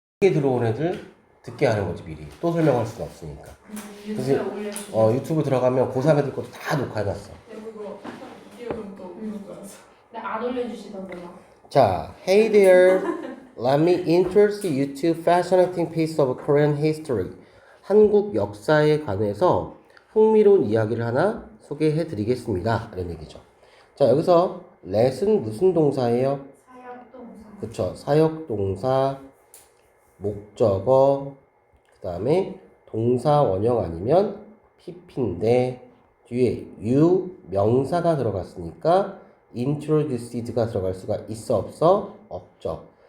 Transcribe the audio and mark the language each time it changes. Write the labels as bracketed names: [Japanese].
[Korean] 들어온 애들 듣게 하는 거지 미리. 또 설명할 수는 없으니까. 유튜브에 올려주세요. 유튜브 들어가면 고3 애들 것도 다 녹화해놨어. 그거 이러면 또 우는 거라서. 근데 안 올려주시던데 막. [English] 자, Hey there, let me introduce you to fascinating piece of Korean history. [Korean] 한국 역사에 관해서 흥미로운 이야기를 하나 소개해드리겠습니다. 이런 얘기죠. 자, 여기서 let은 무슨 동사예요? 사역동사. 그쵸. 사역동사, 목적어, 그 다음에 동사 원형 아니면 PP인데 뒤에 you 명사가 들어갔으니까 introduced가 들어갈 수가 있어 없어? 없죠.